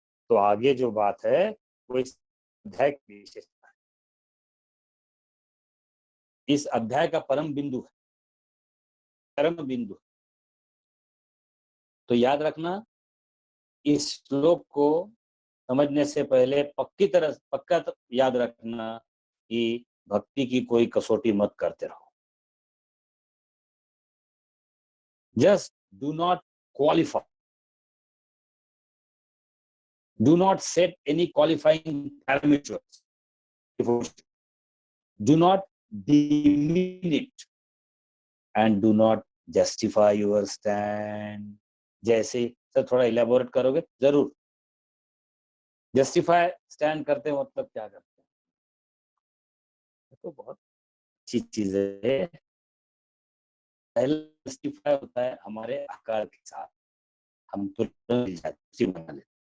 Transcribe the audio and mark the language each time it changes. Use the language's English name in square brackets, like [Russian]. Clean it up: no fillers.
[Hindi] तो आगे जो बात है वो इस अध्याय की विशेषता है, इस अध्याय का परम बिंदु है, परम बिंदु। तो याद रखना, इस श्लोक को समझने से पहले पक्का याद रखना कि भक्ति की कोई कसौटी मत करते रहो। [English] Just do not qualify, do not set any qualifying parameters, do not demean it, and do not justify your stand. [Hindi] जैसे सर थोड़ा इलेबोरेट करोगे? जरूर। जस्टिफाई स्टैंड करते हो मतलब क्या करते हैं? तो बहुत अच्छी चीज है। पहले जस्टिफाई होता है हमारे अहंकार के साथ, हम तुरंत बना लेते।